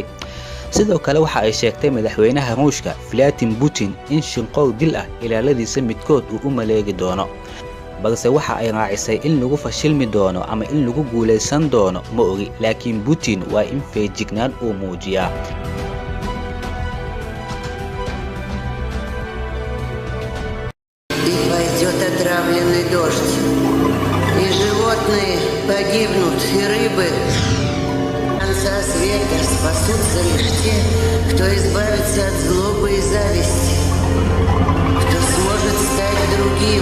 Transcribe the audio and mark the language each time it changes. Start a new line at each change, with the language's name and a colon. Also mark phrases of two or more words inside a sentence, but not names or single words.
Somali: sidoo kale waxa ay sheegtay madaxweynaha Ruushka Vladimir Putin in shinqow dil ah ilaaladiisa midkood uu u maleegi doono. balse waxa ay raacisay in lagu fashilmi doono ama in lagu guuleysan doono ma ogi, laakiin Putin waa in feejignaan uu muujiyaa.
Russian: Пойдет отравленный дождь, и животные погибнут, и рыбы. Конца света спасутся лишь те, кто избавится от злобы и зависти, кто сможет стать другим.